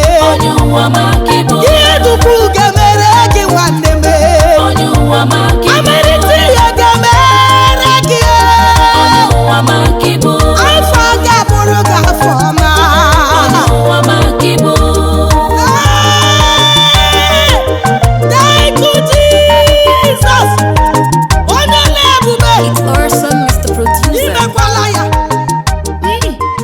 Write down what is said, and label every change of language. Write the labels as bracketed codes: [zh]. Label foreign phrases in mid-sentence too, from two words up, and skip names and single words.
[ig] Onye ụwa ma gị bụ. Ihe dukwu ga-emere gị nwanne m. Onye ụwa ma gị bụ. Amalite ihe ga-emere gị. Onye ụwa ma gị bụ. Afọ ga-abụrụ gị afọ ọma. Onye ụwa ma gị bụ. [en] Hey! Thank you, Jesus. [ig] Onye na-ebube. [en] It's awesome, Mr. Producer. [ig] Imekwala ya. Mm.